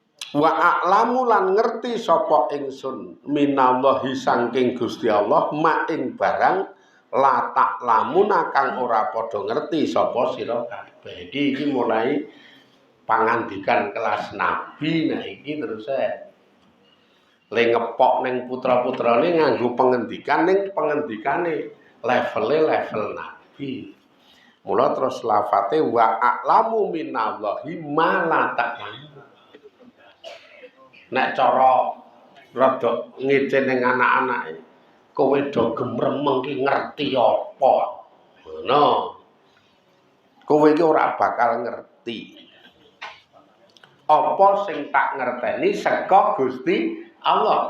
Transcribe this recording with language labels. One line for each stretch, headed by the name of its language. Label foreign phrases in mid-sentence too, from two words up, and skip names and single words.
Arabic: Wa a'lamu
Javanese: lan ngerti sapa ingsun minallahi saking Gusti Allah ma ing barang
Arabic: la ta'lamuna
Javanese: kang ora padha ngerti sapa sira kabeh. Iki mulai pangandikan kelas nabi. Nah iki terus le ngepok ning putra-putrane nganggo pengendikan ning pengendikane level nabi. Mula terus lafate
Arabic: wa a'lamu minallahi ma la ta'lamu.
Javanese: Nek cara rada ngece ning anak-anake, kowe do gemremeng ki ngerti apa? Ngono. Kowe iki ora bakal ngerti. Apa sing tak ngerteni saka Gusti Allah.